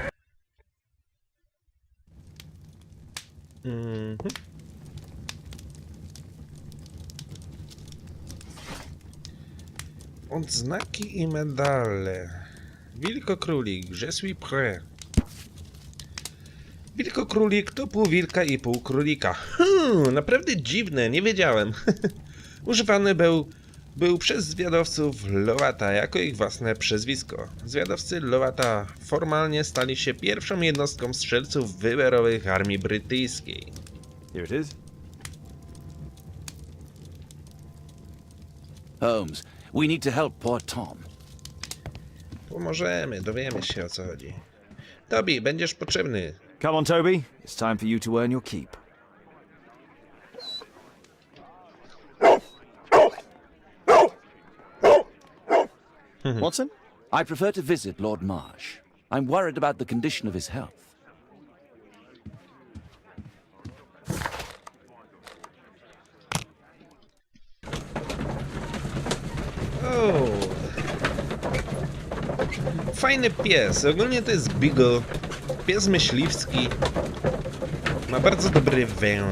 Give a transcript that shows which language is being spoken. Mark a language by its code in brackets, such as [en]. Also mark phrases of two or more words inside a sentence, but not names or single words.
[pl] Odznaki i medale. Wilko-królik, [fr] je suis prêt. [pl] Wilko-królik to pół wilka i pół królika. Naprawdę dziwne, nie wiedziałem. Używany był przez zwiadowców Loata jako ich własne przezwisko. Zwiadowcy Loata formalnie stali się pierwszą jednostką strzelców wyborowych armii brytyjskiej. [en] Here it is. Holmes, we need to help poor Tom. [pl] Pomożemy, dowiemy się o co chodzi. Toby, będziesz potrzebny. [en] Come on, Toby. It's time for you to earn your keep. Watson? I prefer to visit Lord Marsh. I'm worried about the condition of his health. [pl] O, fajny pies. Ogólnie to jest Beagle. Pies myśliwski. Ma bardzo dobry węch.